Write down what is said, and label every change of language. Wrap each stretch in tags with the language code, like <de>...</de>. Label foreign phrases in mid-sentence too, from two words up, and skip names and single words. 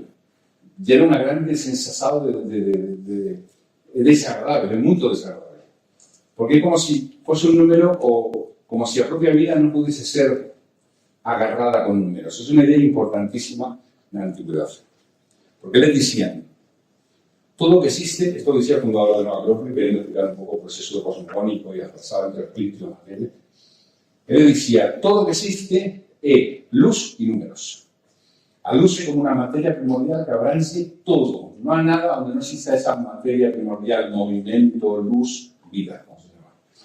<gl>Gera unha grande sensación de desagradable, de muito desagradable. Porque é como se fose un número, ou como se a propia vida non pudese ser agarrada con números. É unha idea importantísima na antigüedade. Porque eles dicían,</gl> <es>todo lo que existe, esto lo decía el fundador de Nueva Acrópolis, queriendo explicar un poco el proceso cosmogónico y atrasado entre el espíritu y la materia. Él decía, todo lo que existe es luz y números. A luz es como una materia primordial que abrange todo. No hay nada donde no exista esa materia primordial, movimiento, luz, vida, como se llama.</es>